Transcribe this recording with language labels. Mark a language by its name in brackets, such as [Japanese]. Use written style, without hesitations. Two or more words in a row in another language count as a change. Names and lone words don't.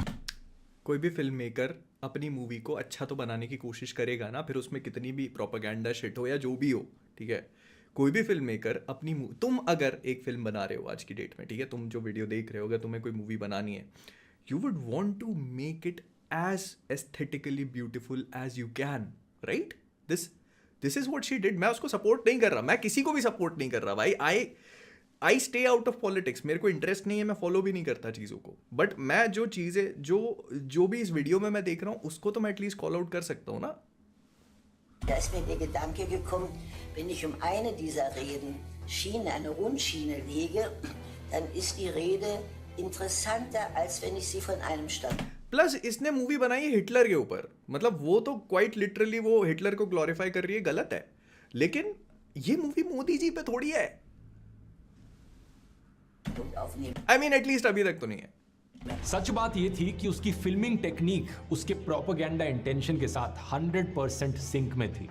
[Hindi] कोई भी [English] film maker [Hindi] अपनी मूवी को अच्छा तो बनाने की कोशिश करेगा ना, फिर उसमें कितनी भी [English] propaganda shit [Hindi] हो या जो भी हो, ठीक है। कोई भी [English] film maker [Hindi] अपनी तुम अगर एक फिल्म बना रहे हो आज की डेट में, ठीक है, तुम जो वीडियो देख रहे हो, अगर तुम्हें कोई मूवी बनानी है, [English] You would want to make it as aesthetically beautiful as you can, right? This is what she did. [Hindi] मैं उसको सपोर्ट नहीं कर रहा, मैं किसी को भी सपोर्ट नहीं कर रहा भाई। [English] I stay out of politics, [Hindi] मेरे को इंटरेस्ट नहीं है, मैं फॉलो भी नहीं करता चीज़ों को। बट मैं जो चीज़ें जो भी इस वीडियो में मैं देख रहा हूँ, उसको तो मैं एटलीस्ट [English] call out [Hindi] कर सकता हूँ ना। [German] Da ist mir der Gedanke gekommen, wenn ich um eine dieser Redenschienen, eine Rundschiene lege, dann ist die Rede interessanter, als wenn ich sie von einem Stand. [Hindi] प्लस इसने मूवी बनाई है हिटलर के ऊपर, मतलब वो तो [English] quite literally [Hindi] वो हिटलर को ग्लोरीफाई कर रही है, गलत है। लेकिन ये मूवी मोदी जी पे थोड़ी है। [English] I mean atleast [Hindi] अभी तक तो नहीं है। सच बात यह थी कि उसकी [English] filming technique [Hindi] उसके [English] propaganda intention [Hindi] के साथ 100% सिंक में थी।